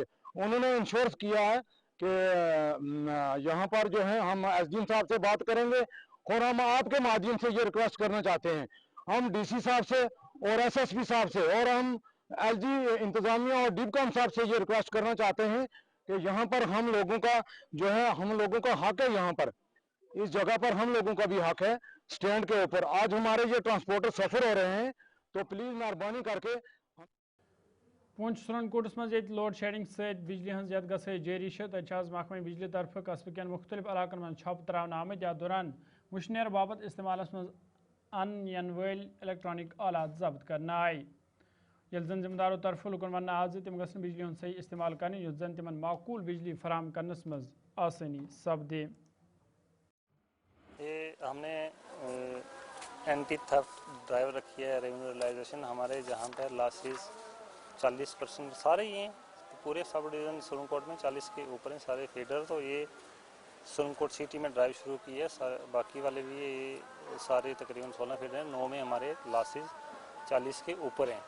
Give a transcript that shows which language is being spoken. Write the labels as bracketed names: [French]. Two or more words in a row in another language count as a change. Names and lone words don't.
[Hindi] उन्होंने इंश्योर किया है कि यहाँ पर जो है हम SDM साहब से बात करेंगे, और हम आपके माध्यम से ये रिक्वेस्ट करना चाहते हैं, हम DC साहब से और SSP साहब से और हम LG इंतजामिया और डिबकॉम साहब से ये रिक्वेस्ट करना चाहते हैं कि यहाँ पर हम लोगों का जो है, हम लोगों का हक है, यहाँ पर इस जगह पर हम लोगों का भी हक है स्टैंड के ऊपर। आज हमारे ये ट्रांसपोर्टर सफर हो रहे हैं, तो प्लीज मेहरबानी करके। [Kashmiri] पूंछ सुरनकोटस मज [English] load shedding [Kashmiri] से बिजली हज यद गई जारी तज महकमे बिजली तरफ कस्बे कन मुख्तलिफ इलाकन में छप तरावन आमद। या दौरान मुशनेर बाबत इस्तेमाल मज अन यन वल इलेक्ट्रॉनिक आलात जब्त करना आई। यल जन जिम्मेदारों तरफ लुकन वन आज तम गसन बिजली हूं सही इस्तेमाल कर युत जन तिमन माकूल बिजली फराम करनस मज आसानी सपदे। [Hindi] ये हमने [English] anti theft drive [Hindi] रखी है, [English] revenue realisation [Hindi] हमारे जहाँ पर लॉसेस 40% सारे ही हैं, पूरे [English] sub division [Hindi] सुरनकोट में 40 के ऊपर हैं सारे फीडर। तो ये सुरनकोट सिटी में ड्राइव शुरू की है, बाकी वाले भी ये सारे तकरीबन 16 फीडर हैं, 9 में हमारे लॉसेस 40 के ऊपर हैं।